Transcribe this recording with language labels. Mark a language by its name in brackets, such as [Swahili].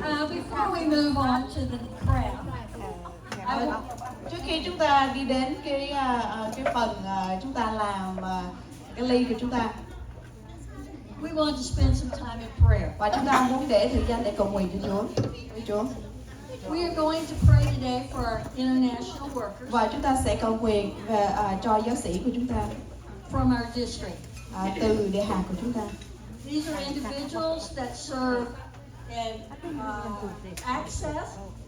[English] Before we move on to the craft, [Vietnamese] Trước khi chúng ta đi đến cái phần chúng ta làm cái ly của chúng ta, [English] we want to spend some time in prayer. [Vietnamese] và chúng ta muốn để thời gian để cầu nguyện cho Chúa, với Chúa. [English] We are going to pray today for our international workers [Vietnamese] Và chúng ta sẽ cầu nguyện về cho giáo sĩ của chúng ta [English] from our district. [Vietnamese] từ địa hạt của chúng ta. [English] These are individuals that serve in access,